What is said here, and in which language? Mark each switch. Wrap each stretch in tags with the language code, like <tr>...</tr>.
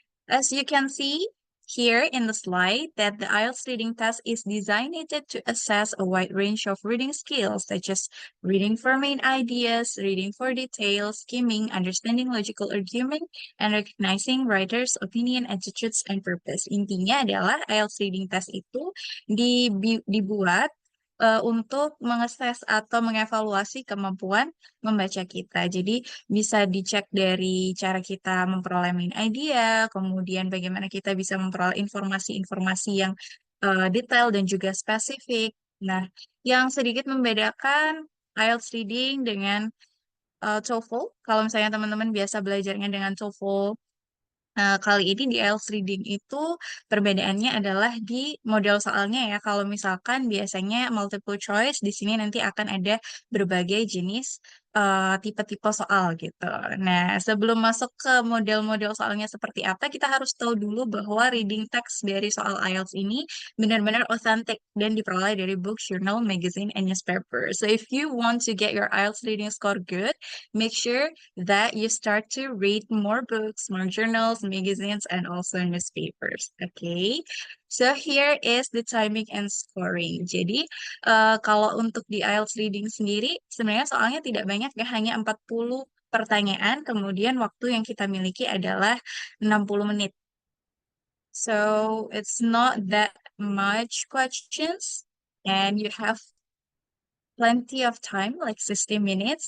<en>As you can see here in the slide that the IELTS reading test is designed to assess a wide range of reading skills such as reading for main ideas, reading for details, skimming, understanding logical argument, and recognizing writer's opinion, attitudes, and purpose.</en> <id>Intinya adalah IELTS reading test itu dibuat untuk mengeses atau mengevaluasi kemampuan membaca kita. Jadi bisa dicek dari cara kita memperoleh main idea, kemudian bagaimana kita bisa memperoleh informasi-informasi yang detail dan juga spesifik. Nah, yang sedikit membedakan IELTS reading dengan TOEFL, kalau misalnya teman-teman biasa belajarnya dengan TOEFL, kali ini di IELTS reading itu perbedaannya adalah di model soalnya ya. Kalau misalkan biasanya multiple choice, di sini nanti akan ada berbagai jenis tipe-tipe soal gitu. Nah, sebelum masuk ke model-model soalnya seperti apa, kita harus tahu dulu bahwa reading text dari soal IELTS ini benar-benar authentic dan diperoleh dari</id> <en>book, journal, magazine, and newspaper. So if you want to get your IELTS reading score good, make sure that you start to read more books, more journals, magazines, and also newspapers. Okay, so here is the timing and scoring.</en> <id>Jadi, kalau untuk di IELTS reading sendiri, sebenarnya soalnya tidak banyak ya, hanya 40 pertanyaan, kemudian waktu yang kita miliki adalah 60 menit.</id> <en>So, it's not that much questions, and you have plenty of time, like 60 minutes.</en>